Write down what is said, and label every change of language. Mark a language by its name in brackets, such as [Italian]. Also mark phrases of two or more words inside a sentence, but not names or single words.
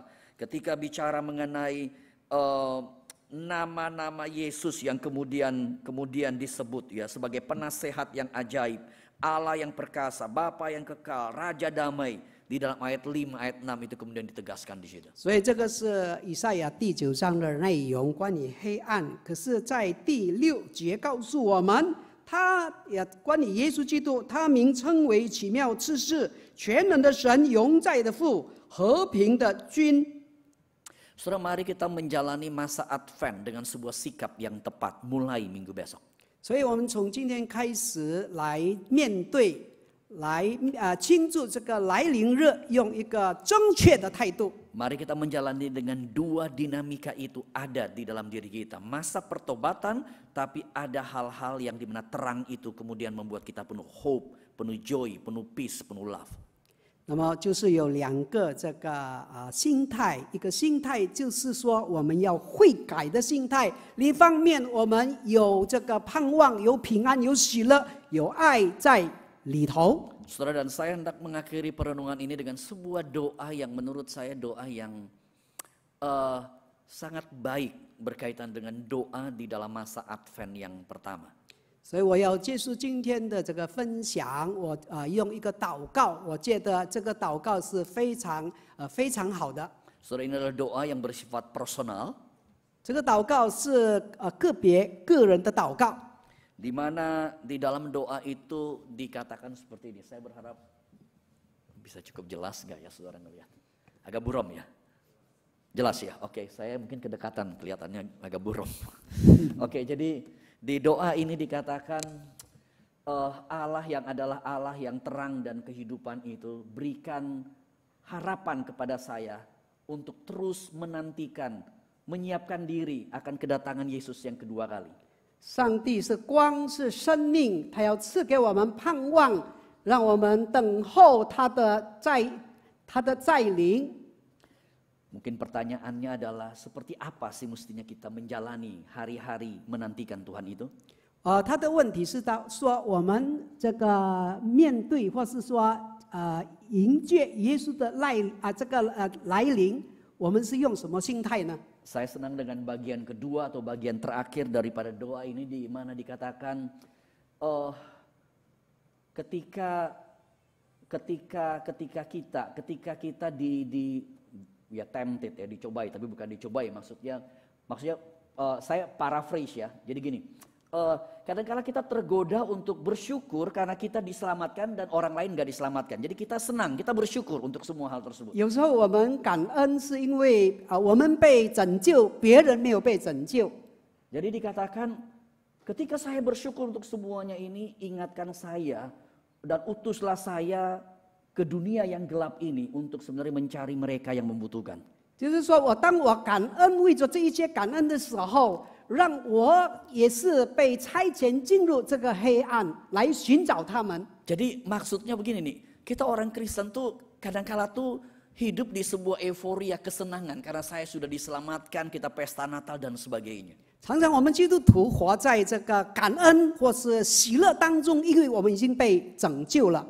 [Indonesian] Ketika bicara mengenai nama-nama Yesus yang kemudian disebut ya sebagai penasehat yang ajaib, Allah yang perkasa, Bapa yang kekal, Raja damai. Di dalam ayat 5, ayat 6 itu kemudian ditegaskan di situ. [Chinese] 所以这个是以赛亚第9章的内容，关于黑暗。可是，在第6节告诉我们，他也关于耶稣基督，他名称为奇妙赐世、全能的神、永在的父、和平的君。 [Indonesian] Saudara, mari kita menjalani masa Advent dengan sebuah sikap yang tepat mulai minggu besok. [Chinese] 所以我们从今天开始来面对。来庆祝这个来临日，用一个正确的态度。 [Indonesian] Mari kita menjalani dengan dua dinamika itu ada di dalam diri kita. Masa pertobatan, tapi ada hal-hal yang dimana terang itu kemudian membuat kita penuh hope, penuh joy, penuh peace, penuh love. [Chinese] 那么就是有2个这个心态，一个心态就是说我们要悔改的心态，另一方面我们有这个盼望，有平安，有喜乐，有爱在。里头， [Indonesian] Saudara dan saya hendak mengakhiri perenungan ini dengan sebuah doa yang menurut saya doa yang sangat baik berkaitan dengan doa di dalam masa Advent yang pertama. [Chinese] 所以我要结束今天的这个分享，我用一个祷告，我觉得这个祷告是非常好的。 [Indonesian] Saudara, ini adalah doa yang bersifat personal. [Chinese] 这个祷告是个人的祷告。 [Indonesian] Di mana di dalam doa itu dikatakan seperti ini. Saya berharap bisa cukup jelas nggak ya saudara ngelihat? Agak buram ya? Jelas ya? Oke, saya mungkin kedekatan kelihatannya agak buram. Oke, jadi di doa ini dikatakan Allah yang adalah Allah yang terang dan kehidupan itu berikan harapan kepada saya untuk terus menantikan, menyiapkan diri akan kedatangan Yesus yang kedua kali. [Chinese] 上帝是光，是生命，他要赐给我们盼望，让我们等候他的再临。 [Indonesian] Mungkin pertanyaannya adalah seperti apa sih mestinya kita menjalani hari-hari menantikan Tuhan itu? [Chinese] 他的问题是说我们这个面对或是说迎接耶稣的来临，我们是用什么心态呢？ [Indonesian] Saya senang dengan bagian kedua atau bagian terakhir daripada doa ini di mana dikatakan ketika kita ya tempted ya, dicobai, tapi bukan dicobai, maksudnya saya paraphrase ya. Jadi gini, kadang-kala kita tergoda untuk bersyukur karena kita diselamatkan dan orang lain gak diselamatkan. Jadi kita senang, kita bersyukur untuk semua hal tersebut. [Chinese] 有时候我们感恩是因为我们被拯救，别人没有被拯救。 [Indonesian] Jadi dikatakan ketika saya bersyukur untuk semuanya ini, ingatkan saya dan utuslah saya ke dunia yang gelap ini untuk sebenarnya mencari mereka yang membutuhkan. [Chinese] 就是说当我感恩为着这一些感恩的时候，让我也是被差遣进入这个黑暗来寻找他们。 [Indonesian] Jadi maksudnya begini nih, kita orang Kristen tuh kadang-kala tuh hidup di sebuah euforia kesenangan karena saya sudah diselamatkan, kita pesta Natal dan sebagainya. [Chinese] 常常我们基督徒活在这个感恩或是喜乐当中，因为我们已经被拯救了。